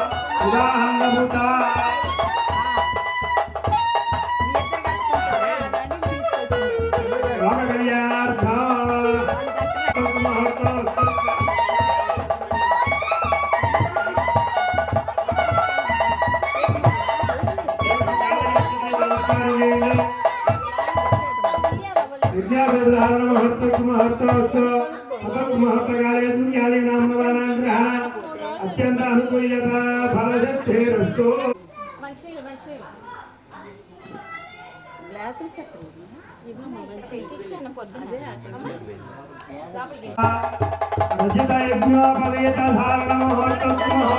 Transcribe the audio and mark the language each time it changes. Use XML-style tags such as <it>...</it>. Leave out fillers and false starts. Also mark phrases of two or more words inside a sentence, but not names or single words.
<sa>उदाहरणभूता लोककल्याणार्थ विद्याभ्यासधारण महत्व महत्व महत्वकाले दुर्याले नाम ग्रहण అత్యంత అనుకూల్యత ఫలసిద్ధిరస్తు.</sa> <te>మంచిగా గ్లాసులు ఇచ్చాను పొద్దున</te> <sa>రచిత యజ్ఞోపవేత ధారణ ముహూర్తస్తు.</sa>